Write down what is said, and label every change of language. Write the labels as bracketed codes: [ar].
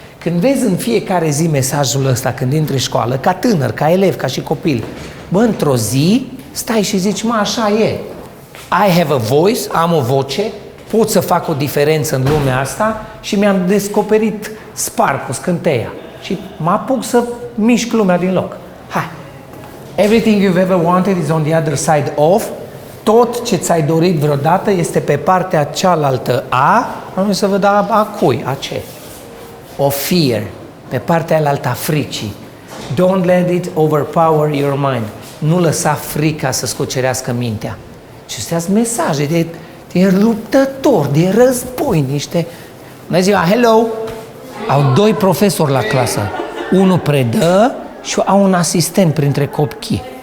[ro] Când vezi în fiecare zi mesajul ăsta, când intri în școală, ca tânăr, ca elev, ca și copil, Bă, într-o zi, stai și zici, mă, așa e. I have a voice, am o voce, pot să fac o diferență în lumea asta și mi-am descoperit sparkul, scânteia. Și mă apuc să mișc lumea din loc. Hai! [en] Everything you've ever wanted is on the other side of. [ro] Tot ce ți-ai dorit vreodată este pe partea cealaltă a, am să văd a cui, a ce? Of fear, pe partea alaltă a fricii. [en] Don't let it overpower your mind. [ro] Nu lăsa frica să scucerească mintea. Și astea sunt mesaje de luptători, de război, niște... Bună ziua, hello! Au 2 profesori la clasă. Unul predă și au un asistent printre copii.